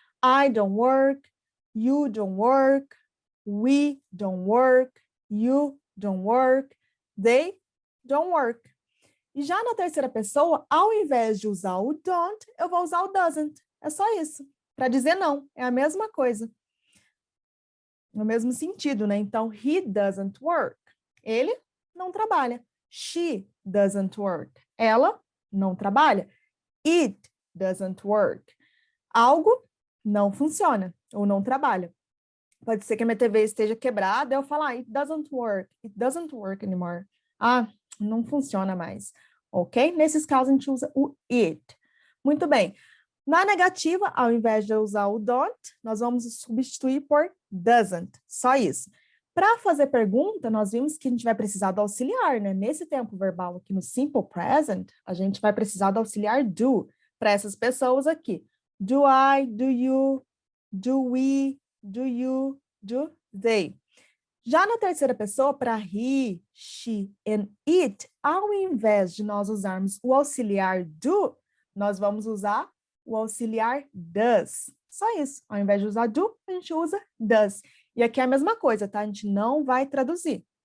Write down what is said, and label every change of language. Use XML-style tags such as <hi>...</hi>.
<en>I don't work, you don't work, we don't work, you don't work, they don't work.</en> <pt>E já na terceira pessoa, ao invés de usar o don't, eu vou usar o doesn't. É só isso. Para dizer não. É a mesma coisa. No mesmo sentido, né? Então,</pt> <en>he doesn't work.</en> <pt>Ele não trabalha.</pt> <en>She doesn't work.</en> <pt>Ela não trabalha.</pt> <en>It doesn't work.</en> <pt>Algo não funciona ou não trabalha. Pode ser que a minha TV esteja quebrada, eu falar,</pt> <en>it doesn't work. It doesn't work anymore.</en> <pt>Ah, não funciona mais.</pt> <en>Ok?</en> <pt>Nesses casos, a gente usa o it. Muito bem. Na negativa, ao invés de eu usar o don't, nós vamos substituir por doesn't. Só isso. Para fazer pergunta, nós vimos que a gente vai precisar do auxiliar, né? Nesse tempo verbal aqui no simple present, a gente vai precisar do auxiliar do para essas pessoas aqui.</pt> <en>Do I, do you, do we, do you, do they.</en> <pt>Já na terceira pessoa, para</pt> <en>he, she and it,</en> <pt>ao invés de nós usarmos o auxiliar do, nós vamos usar o auxiliar does. Só isso. Ao invés de usar do, a gente usa does. E aqui é a mesma coisa, tá? A gente não vai traduzir.</pt>